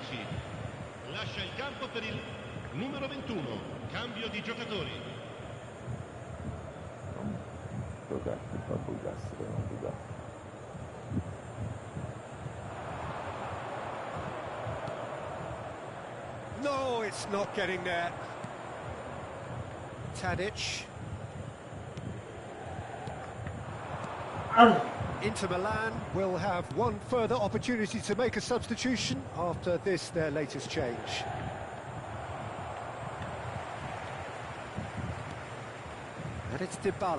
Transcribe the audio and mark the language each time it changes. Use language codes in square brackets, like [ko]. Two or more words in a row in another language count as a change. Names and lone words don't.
[it] Lascia il campo per il numero 21. Cambio di giocatori. [pt] Vamos jogar aqui para bugar, se não bugar. [en] No, it's not getting there. Tadic. Inter Milan will have one further opportunity to make a substitution after this, their latest change. And it's Dybala.